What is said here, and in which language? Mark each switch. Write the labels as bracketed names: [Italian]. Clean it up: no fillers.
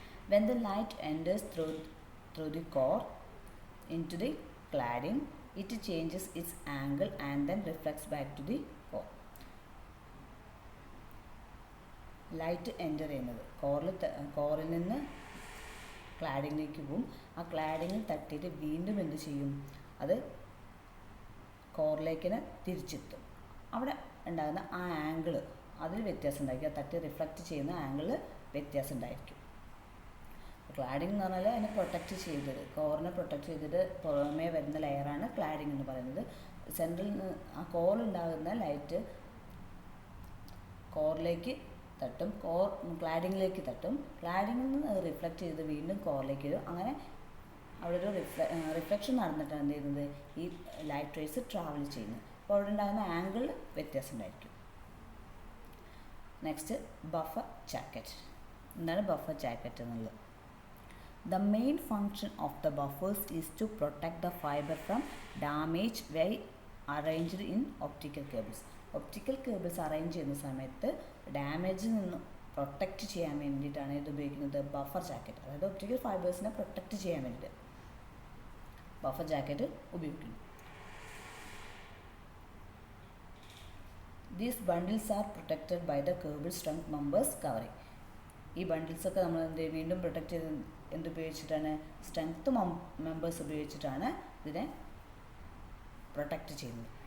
[English] When the light enters through the core into the cladding, it changes its angle and then reflects back to the core. [Malayalam] Light enter ചെയ്യുന്നത് കോറിൽ നിന്ന് ക്ലാഡിങ്ങിലേക്ക് പോകും. ആ ക്ലാഡിങ്ങിൽ തട്ടിയിട്ട് വീണ്ടും എന്ത് ചെയ്യും, അത് കോറിലേക്ക് തിരിച്ചെത്തും. അവിടെ ഉണ്ടാകുന്ന ആ ആംഗിൾ അതിൽ വ്യത്യാസം ഉണ്ടായിരിക്കും, ആ തട്ടി റിഫ്ലക്റ്റ് ചെയ്യുന്ന ആംഗിൾ വ്യത്യാസം ഉണ്ടായിരിക്കും. ക്ലാഡിംഗ് എന്ന് പറഞ്ഞാൽ അതിനെ പ്രൊട്ടക്റ്റ് ചെയ്തത്, കോറിനെ പ്രൊട്ടക്റ്റ് ചെയ്തിട്ട് പുറമേ വരുന്ന ലെയറാണ് ക്ലാഡിംഗ് എന്ന് പറയുന്നത്. സെൻട്രൽ ആ കോറിലുണ്ടാകുന്ന ലൈറ്റ് കോറിലേക്ക് തട്ടും, ക്ലാഡിങ്ങിലേക്ക് തട്ടും, ക്ലാഡിങ്ങിൽ നിന്ന് റിഫ്ലക്റ്റ് ചെയ്ത് വീണ്ടും കോറിലേക്ക് വരും. അങ്ങനെ അവിടെ ഒരു റിഫ്ലക്ഷൻ നടന്നിട്ടാണ് എന്ത് ചെയ്യുന്നത്, ഈ ലൈറ്റ് റേസ് ട്രാവൽ ചെയ്യുന്നത്. അപ്പോൾ അവിടെ ഉണ്ടാകുന്ന ആംഗിൾ വ്യത്യാസം ഉണ്ടായിരിക്കും. Next buffer jacket. എന്താണ് ബഫർ ജാക്കറ്റ് എന്നുള്ളത്? [English] The main function of the buffers is to protect the fiber from damage while arranged in optical cables. [Malayalam] Optical cables arrange ചെയ്യുന്ന സമയത്ത് ഡാമേജിൽ നിന്ന് പ്രൊട്ടക്റ്റ് ചെയ്യാൻ വേണ്ടിയിട്ടാണ് ഇത് ഉപയോഗിക്കുന്നത്, ബഫർ ജാക്കറ്റ്. അതായത് ഒപ്റ്റിക്കൽ ഫൈബേഴ്സിനെ പ്രൊട്ടക്റ്റ് ചെയ്യാൻ വേണ്ടിയിട്ട് ബഫർ ജാക്കറ്റ് ഉപയോഗിക്കുന്നു. [English] These bundles are protected by the cable strength members covering. [Malayalam] ഈ ബണ്ടിൽസൊക്കെ നമ്മൾ വീണ്ടും പ്രൊട്ടക്റ്റ് ചെയ്ത് എന്തുപയോഗിച്ചിട്ടാണ്, സ്ട്രെങ്ത് മെമ്പേഴ്സ് ഉപയോഗിച്ചിട്ടാണ് ഇതിനെ പ്രൊട്ടക്റ്റ് ചെയ്യുന്നത്.